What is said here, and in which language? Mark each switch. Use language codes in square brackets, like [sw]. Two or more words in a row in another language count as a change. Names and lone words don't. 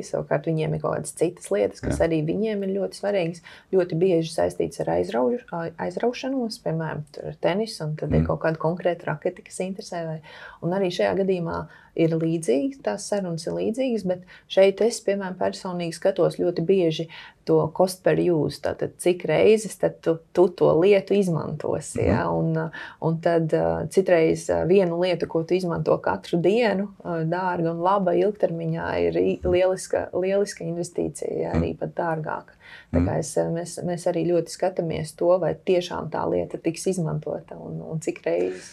[lv] Savukārt viņiem ir kaut kādas citas lietas, kas arī viņiem ir ļoti svarīgas. Ļoti bieži saistīts ar aizraušanos, piemēram, tenis, un tad ir kaut kāda konkrēta raketa, kas interesē. Un arī šajā gadījumā ir līdzīgi, tās sarunas ir līdzīgas, bet šeit es, piemēram, personīgi skatos ļoti bieži to [en] cost per use, [lv] tātad cik reizes tad tu to lietu izmantosi. Ja? Un tad citreiz vienu lietu, ko tu izmanto katru dienu, dārga un laba ilgtermiņā, ir lieliska investīcija, arī pat dārgāka. Tā kā mēs arī ļoti skatāmies to, vai tiešām tā lieta tiks izmantota un cik reizes.